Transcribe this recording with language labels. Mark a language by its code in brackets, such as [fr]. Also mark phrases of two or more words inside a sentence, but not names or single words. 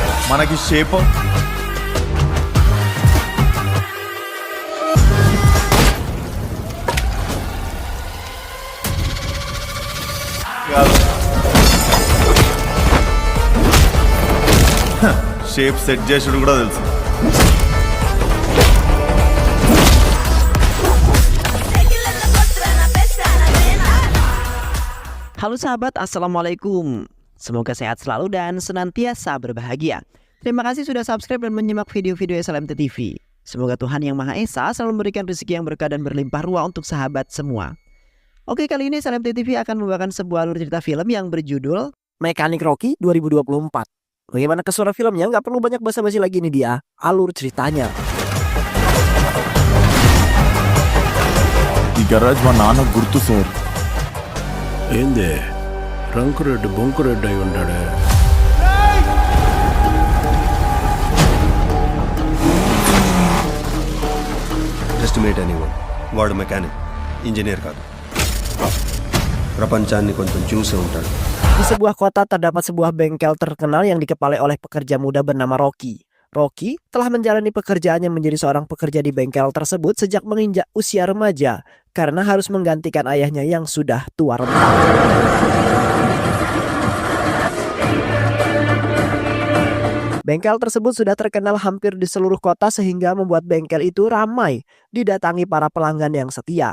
[te] మనకి షేప్ షేప్ సెట్ చేసుడు కూడా తెలుసు. [id] Halo sahabat, Assalamualaikum. Semoga sehat selalu dan senantiasa berbahagia. Terima kasih sudah subscribe dan menyimak video-video SLMT TV. Semoga Tuhan Yang Maha Esa selalu memberikan rezeki yang berkah dan berlimpah ruah untuk sahabat semua. Oke, kali ini SLMT TV akan membawakan sebuah alur cerita film yang berjudul Mekanik Rocky 2024. Bagaimana kesuara filmnya? Nggak perlu banyak basa-basi lagi, ini dia alur ceritanya. [te] ఈ గరాజ్ మా నాన్న గుర్తు సార్. ఏందే రంకురెడ్డి బొంకురెడ్డి అయి ఉంటాడు. ఎస్టిమేట్ అనేవాడు. వాడు మెకానిక్, ఇంజనీర్ కాదు. ప్రపంచాన్ని కొంచెం చూసే ఉంటాడు. [id] Di sebuah kota terdapat sebuah bengkel terkenal yang dikepalai oleh pekerja muda bernama Rocky. Rocky telah menjalani pekerjaannya menjadi seorang pekerja di bengkel tersebut sejak menginjak usia remaja karena harus menggantikan ayahnya yang sudah tua renta. Bengkel tersebut sudah terkenal hampir di seluruh kota sehingga membuat bengkel itu ramai didatangi para pelanggan yang setia.